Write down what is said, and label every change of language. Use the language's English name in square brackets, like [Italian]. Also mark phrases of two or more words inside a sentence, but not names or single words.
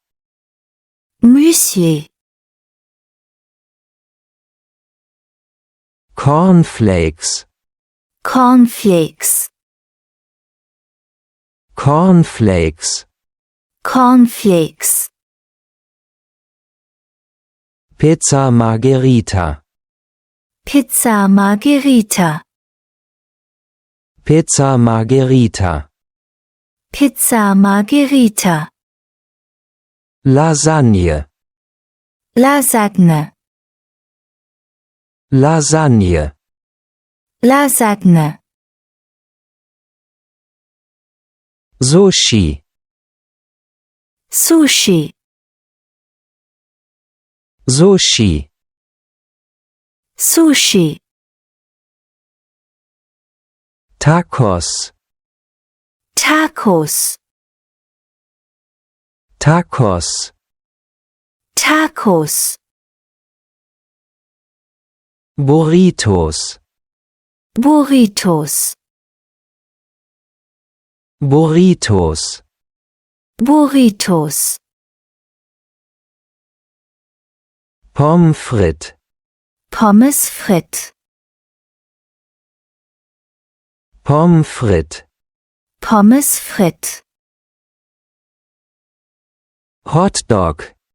[German] Müsli, Cornflakes, Cornflakes, Cornflakes, Cornflakes, Pizza Margherita, Pizza Margherita, Pizza Margherita, Pizza Margherita, Lasagne, Lasagne, Lasagne, Lasagne, Sushi, Sushi, Sushi, Sushi, Tacos, Tacos, Tacos, Tacos, Burritos, Burritos, Burritos, Burritos, Pommes frites, Pommes frites, Pommes frites, Pommes frites, Hotdog,